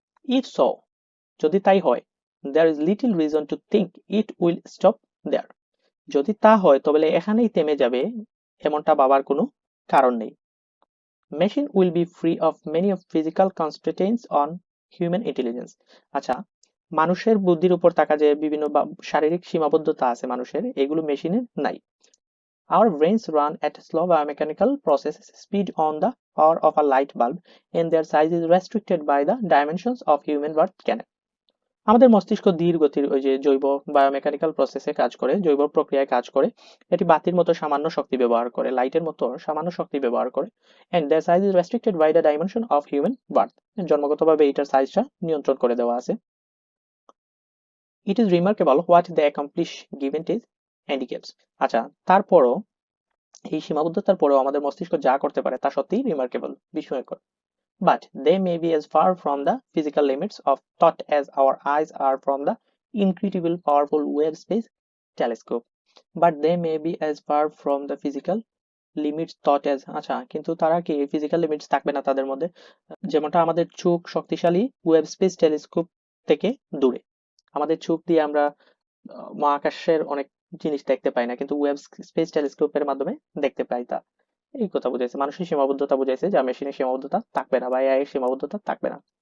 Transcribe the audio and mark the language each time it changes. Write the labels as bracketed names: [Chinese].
[English] if so, [Bangla] যদি তাই হয়, [English] there is little reason to think it will stop there. [Bangla] যদি তা হয় তবে এখানেই থেমে যাবে, এমনটা ভাবার কোনো কারণ নেই। [English] Machine will be free of many of physical constraints on human intelligence. [Bangla] আচ্ছা, মানুষের বুদ্ধির উপর থাকা যে বিভিন্ন শারীরিক সীমাবদ্ধতা আছে মানুষের, এগুলো মেশিনের নাই। [English] Our brains run at slow biomechanical processes, speed on the power of a light bulb, and their size is restricted by the dimensions of human birth canal. [Bangla] আমাদের মস্তিষ্ক ধীর গতির ওই যে জৈব বায়োমেকানিক্যাল প্রসেসে কাজ করে, জৈব প্রক্রিয়ায় কাজ করে। এটি বাতির মতো সামান্য শক্তি ব্যবহার করে, লাইটের মতো সামান্য শক্তি ব্যবহার করে। [English] and the size is restricted by the dimension of human birth, [Bangla] জন্মগতভাবে এটার সাইজটা নিয়ন্ত্রণ করে দেওয়া আছে। [English] It is remarkable what they accomplish given is handicaps. [Bangla] আচ্ছা, তারপরও এই সীমাবদ্ধতার পরেও আমাদের মস্তিষ্ক যা করতে পারে তা সত্যিই রিমার্কেবল, বিস্ময়কর। [English] But they may be as far from the physical limits of thought as our eyes are from the incredible powerful Webb Space Telescope. But they may be as far from the physical limits thought as, [Bangla] আচ্ছা, কিন্তু তারা কি physical limits থাকবে না তাদের মধ্যে? যেমনটা আমাদের চোখ শক্তিশালী ওয়েব স্পেস টেলিস্কোপ থেকে দূরে। আমাদের চোখ দিয়ে আমরা মহাকাশের অনেক জিনিস দেখতে পাই না, কিন্তু ওয়েব স্পেস টেলিস্কোপের মাধ্যমে দেখতে পাই তা। এই কথা বুঝাইছে, মানুষের সীমাবদ্ধতা বুঝাইছে, যা মেশিনের সীমাবদ্ধতা থাকবে না বা এআই এর সীমাবদ্ধতা থাকবে না।